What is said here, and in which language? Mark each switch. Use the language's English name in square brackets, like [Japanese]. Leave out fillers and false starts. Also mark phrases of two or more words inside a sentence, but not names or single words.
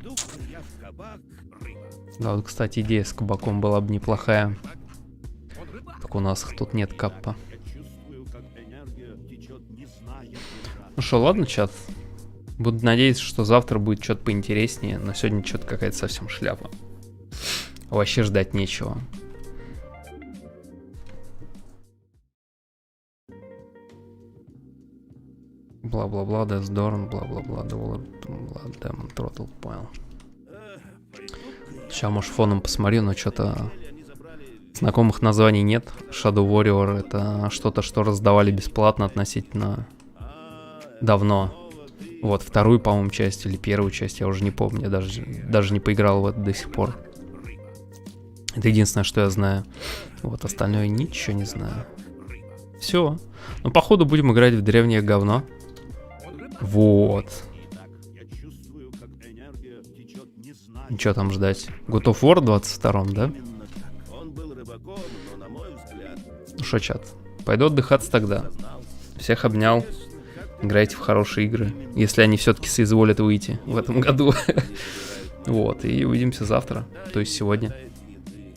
[Russian] Да, вот, кстати, идея с кабаком была бы неплохая. Так у нас тут нет каппа. Ну что, ладно, чат. Буду надеяться, что завтра будет что-то поинтереснее, но сегодня что-то какая-то совсем шляпа. Вообще ждать нечего. Бла-бла-бла, Death бла-бла-бла, Demon Throttle, понял. Сейчас, может, фоном посмотрю, но что-то знакомых названий нет. Shadow Warrior — это что-то, что раздавали бесплатно относительно давно. Вот, вторую, по-моему, часть или первую часть, я уже не помню, я даже не поиграл в это до сих пор. Это единственное, что я знаю. Вот, остальное ничего не знаю. Все. Ну, походу, будем играть в древнее говно. Вот. И что там ждать? God of War 22-м, да? Ну что, чат, пойду отдыхаться тогда. Всех обнял. Играйте в хорошие игры, если они все-таки соизволят выйти в этом году. Вот, и увидимся завтра, то есть сегодня.